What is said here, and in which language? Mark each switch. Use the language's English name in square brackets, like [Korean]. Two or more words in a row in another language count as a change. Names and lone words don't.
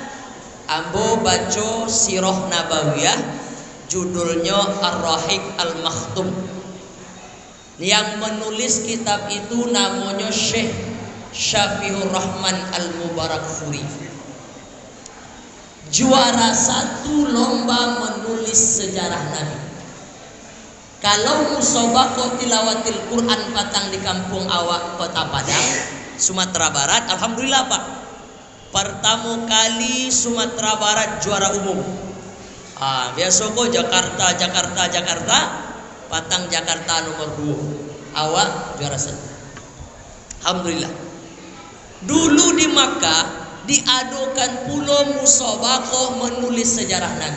[Indonesian] Ambo baca Sirah Nabawiyah, judulnya Ar-Rahiq Al-Makhtum. Yang menulis kitab itu namanya Syekh Syafiur Rahman Al-Mubarakfuri. Juara 1 lomba menulis sejarah Nabi. Kalau [Arabic] musobaqah tilawatil Quran [Indonesian] patang di kampung awak Kota Padang, Sumatera Barat, alhamdulillah Pak. Pertama kali Sumatera Barat juara umum. Biasa kok Jakarta. Patang Jakarta nomor 2. Awak juara 1. Alhamdulillah. Dulu di Makkah diadukan pulau musabakoh menulis sejarah Nabi.